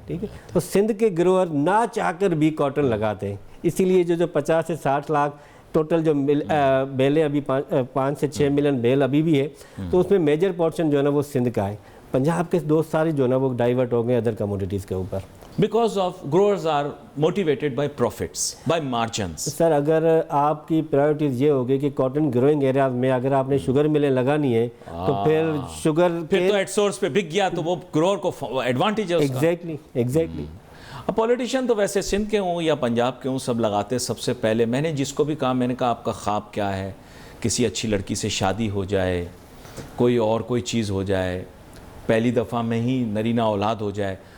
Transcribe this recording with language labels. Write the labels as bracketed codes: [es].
[ur] ٹھیک ہے، تو سندھ کے گروور نہ چاہ کر بھی کاٹن لگاتے ہیں. اسی لیے جو 50 سے 60 لاکھ ٹوٹل جو بیلیں ابھی 5 سے 6 ملین بیل ابھی بھی ہے، تو اس میں میجر پورشن جو ہے نا وہ سندھ کا ہے. پنجاب کے دوست سارے جو ہے نا وہ ڈائیورٹ ہو گئے ادر کموڈیٹیز کے اوپر. [en] Because of growers are motivated by profits, by margins. [ur] سر اگر آپ کی پرائیورٹیز یہ ہوگی کہ کاٹن گروئنگ ایریاز میں اگر آپ نے شوگر ملیں لگانی ہے تو پھر شوگر پھر تو ایٹ سورس پہ بک گیا تو وہ گروور کو ایڈوانٹیج ہے اس کا. ایگزیکٹلی. اب پولیٹیشین تو ویسے سندھ کے ہوں یا پنجاب کے ہوں سب لگاتے. سب سے پہلے میں نے جس کو بھی کہا، میں نے کہا آپ کا خواب کیا ہے؟ کسی اچھی لڑکی سے شادی ہو جائے، کوئی چیز ہو جائے، پہلی دفعہ میں ہی نرینہ اولاد ہو جائے.